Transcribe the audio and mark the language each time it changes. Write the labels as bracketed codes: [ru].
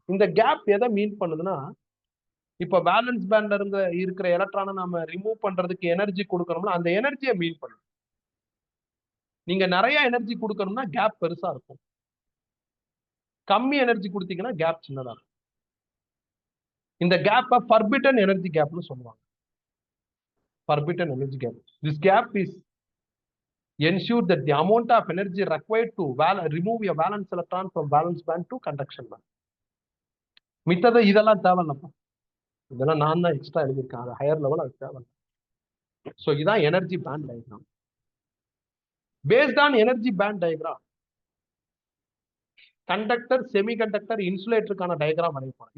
[ta] இந்த கேப் எதை மீன் பண்ணுதுன்னா, இப்ப வேலன்ஸ் பேண்ட்ல இருந்து இருக்கிற எலக்ட்ரானை நம்ம ரிமூவ் பண்றதுக்கு எனர்ஜி கொடுக்கணும்னா அந்த எனர்ஜியை மீன் பண்ணும். நீங்க நிறைய எனர்ஜி கொடுக்கணும்னா கேப் பெருசா இருக்கும். கம்மி எனர்ஜி கொடுத்தீங்கன்னா கேப் சின்னதா இருக்கும். இந்த கேப்பை forbidden எனர்ஜி கேப்னு சொல்லுவாங்க. [en] forbidden energy gap. This gap is ensure that the amount of energy required to remove a valence electron from valence band to conduction band. [ta] மித்தது இதெல்லாம் தேவையில்லப்பா, இதெல்லாம் நான் தான் எக்ஸ்ட்ரா எழுதியிருக்கேன், அது ஹையர் லெவல், அது தேவையில்லை. ஸோ இதான் energy pant diagram. [en] based on energy band diagram [ta] conductor, semiconductor, இன்சுலேட்டருக்கான diagram வரையப்போம்.